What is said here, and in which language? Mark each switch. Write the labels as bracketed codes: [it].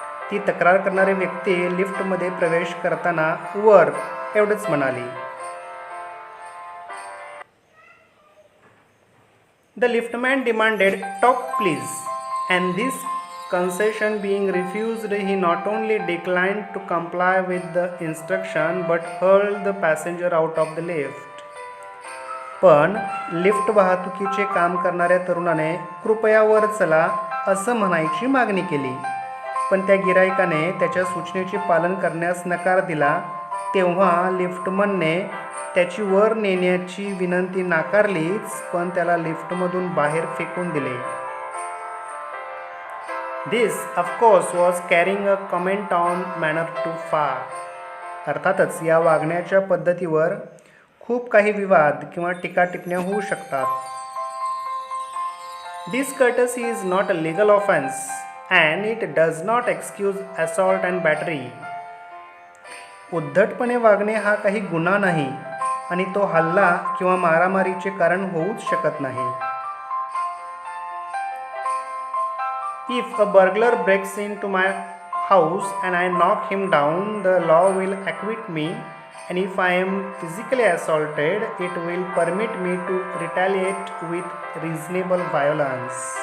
[mr] ती तक्रार करणारी व्यक्ती लिफ्टमध्ये प्रवेश करताना वर एवढंच म्हणाली. [en] The liftman demanded, "Top, please," and this concession being refused, he not only declined to comply with the instruction but hurled the passenger out of the lift. [mr] पण लिफ्ट वाहतुकीचे काम करणाऱ्या तरुणाने कृपया वर चला असं म्हणायची मागणी केली, पण त्या गिरायकाने त्याच्या सूचनेचे पालन करण्यास नकार दिला. तेव्हा लिफ्टमनने त्याची वर नेण्याची विनंती नाकारलीच, पण त्याला लिफ्टमधून बाहेर फेकून दिले. [en] This of course was carrying a comment on manner too far. [mr] अर्थातच या वागण्याच्या पद्धतीवर खूप काही विवाद किंवा टीका टिप्पण्या होऊ शकतात. [en] This courtesy is not a legal offense and it does not excuse assault and battery. [mr] उद्धटपणे वागणे हा काही गुन्हा नाही आणि तो हल्ला किंवा मारामारीचे कारण होऊच शकत नाही. [en] If a burglar breaks into my house and I knock him down, the law will acquit me, and if I am physically assaulted it will permit me to retaliate with reasonable violence.